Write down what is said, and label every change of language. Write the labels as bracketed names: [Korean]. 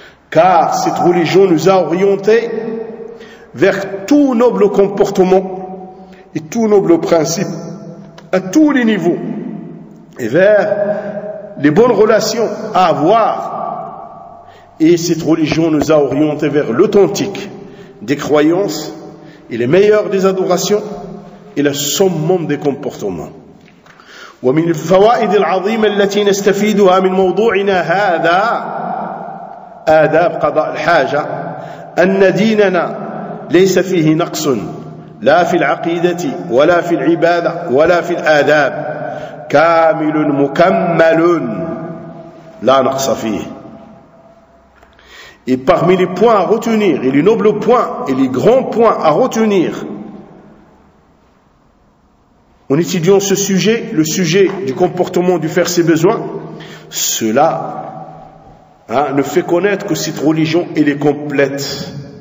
[French] Car cette religion nous a orientés vers tout noble comportement et tous nobles principes à tous les niveaux, et vers les bonnes relations à avoir. Et cette religion nous a orientés vers l'authentique des croyances et les meilleures des adorations et le summum des comportements. [Arabic] ومن الفوائد العظيمة التي نستفيدها من موضوعنا هذا آداب قضاء الحاجة أن ديننا ليس فيه نقص لا في العقيدة ولا في العبادة ولا في الآداب، كامل مكمل لا نقص فيه. [French] Et parmi les points à retenir, et les nobles points, et les grands points à retenir, en étudiant ce sujet, le sujet du comportement, du faire ses besoins, cela ne fait connaître que cette religion, elle est complète.